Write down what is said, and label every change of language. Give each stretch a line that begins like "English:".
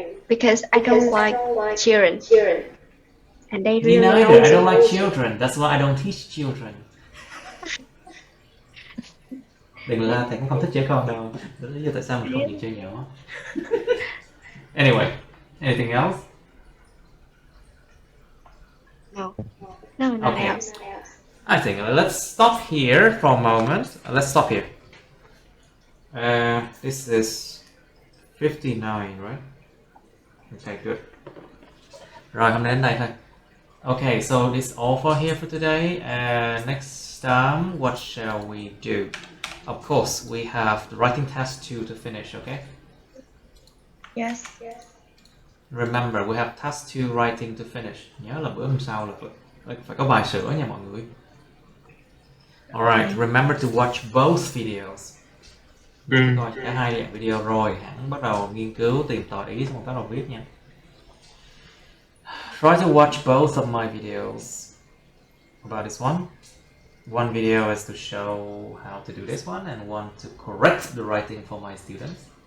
English: Because I don't like children. And they Me really neither. I don't like children. That's why I don't teach children.
Vietnamese: Đừng la, thầy cũng không thích trẻ con đâu. Đó là lý do tại sao mình không chịu chơi nhỏ.
English: Anyway, anything else? No, nothing Okay. else. I think let's stop here for a moment. Let's stop here. This is 59, right? Okay, good.
Vietnamese: Rồi, hôm nay đến đây thôi.
English: Okay, so this all for here for today. Next time, what shall we do? Of course, we have the writing test 2 to finish, okay? Yes. Remember, we have task 2 writing to finish.
Vietnamese: Nhớ là bữa hôm sau là phải có bài sửa nha mọi người.
English: Alright, remember to watch both videos.
Vietnamese: Coi cả hai dạng video rồi hẳn bắt đầu nghiên cứu tìm tòi ý xong bắt đầu viết nha.
English: Try to watch both of my videos about this one. One video is to show how to do this one and one to correct the writing for my students.